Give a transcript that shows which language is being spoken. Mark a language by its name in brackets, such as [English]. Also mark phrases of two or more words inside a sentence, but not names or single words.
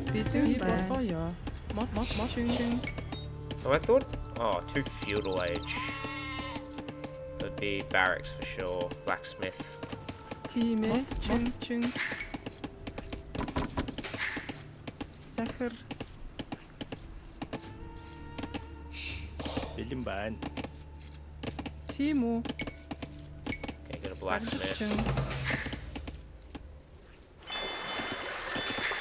[English] Oh, I thought... Oh, 2 feudal age. That'd be barracks for sure. Blacksmith. [Mongolian] Бэлэн байна. Тийм үү? [English] Okay, get a blacksmith.